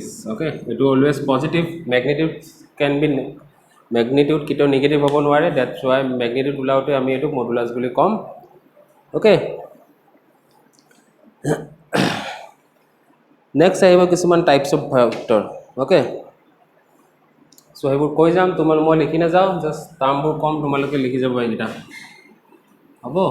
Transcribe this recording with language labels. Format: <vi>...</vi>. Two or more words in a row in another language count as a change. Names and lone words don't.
<en>Okay, it will always positive. Magnitude can be magnitude</en> <as>কেতিয়াও নেগেটিভ হ'ব নোৱাৰে,</as> <en>that's why magnitude</en> <as>ওলাওতে আমি এইটোক মডুলাস বুলি কম।</as> <en>Okay, next</en> <as>আহিব কিছুমান</as> <en>types of vector.</en> <as>Okay, সো সেইবোৰ কৈ যাম, মই লিখি নাযাওঁ, জাষ্ট টাৰ্মবোৰ কম, তোমালোকে লিখি যাব এইকেইটা হ'ব।</as>